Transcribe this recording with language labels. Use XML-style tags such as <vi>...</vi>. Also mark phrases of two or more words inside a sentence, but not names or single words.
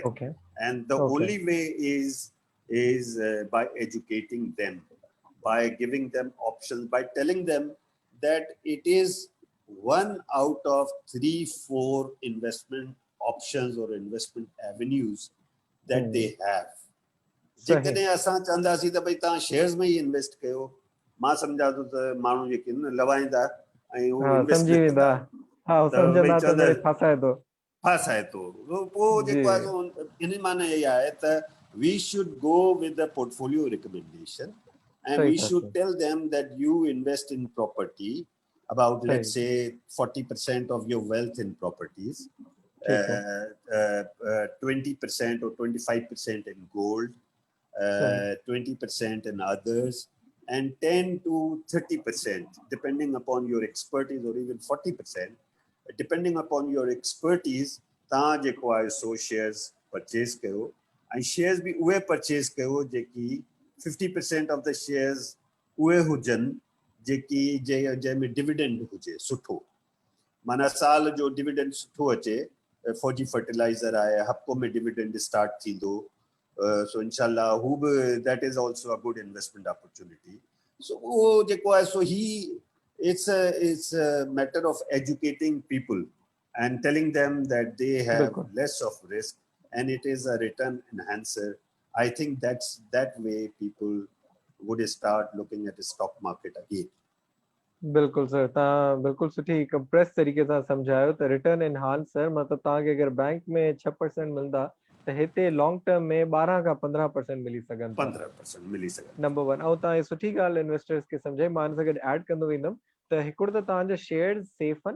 <en>And the only way is by educating them, by giving them options, by telling them that it is 1 out of 3-4 investment options or investment avenues that they have.</en> <sd>जेकॾहिं असां चवंदासीं त भई तव्हां शेयर्स में ई इन्वेस्ट कयो, मां सम्झा थो त माण्हू जेके लवाईंदा ऐं उहो इन्वेस्ट न कंदा, सम्झंदा त वरी फासाए थो. पोइ जेको आहे सो इन माने इहा आहे त</sd> <en>we should go with the portfolio recommendation, and we should tell them that you invest in property about, let's say, 40% of your wealth in properties, 20% or 25% in gold, 20% in others, and 10 to 30%, depending upon your expertise, or even 40%, depending upon your expertise,</en> <sd>तव्हां जेको आहे सो</sd> <en>shares purchase</en> <sd>कयो.</sd> <en>And shares be</en> <sd>उहे purchase कयो जेकी 50%</sd> <en>of the shares</en> <sd>उहे हुजनि जेकी जंहिंमें डिविडेंड हुजे सुठो, माना साल जो डिविडेंड सुठो अचे. फौजी फर्टिलाइज़र आहे, हफ़्तो में</sd> <en>dividend start</en> <sd>थींदो, सो इंशाल्लाह हू बि</sd> <en>that is also a good investment opportunity.</en> <sd>सो उहो जेको आहे सो</sd> <en>it's a matter of educating people and telling them that they have less of risk and it is a return enhancer. I think that way people would start looking at the stock market again.</en> <sd>बिल्कुल सर, तव्हां बिल्कुल सुठी कंप्रेस तरीक़े सां सम्झायो त</sd> <en>return enhancer</en> <sd>मतिलबु तव्हांखे अगरि बैंक में 6% मिलंदा त हिते</sd> <en>long term</en> <sd>में 12 खां 15% मिली सघनि था. 15% मिली सघनि. नंबर 1. ऐं तव्हां सुठी ॻाल्हि इन्वेस्टर्स खे सम्झाई, मां हिन सां गॾु ऐड कंदो वेंदुमि त हिकिड़ो त तव्हांजा शेयर्स सेफ आहिनि.</sd>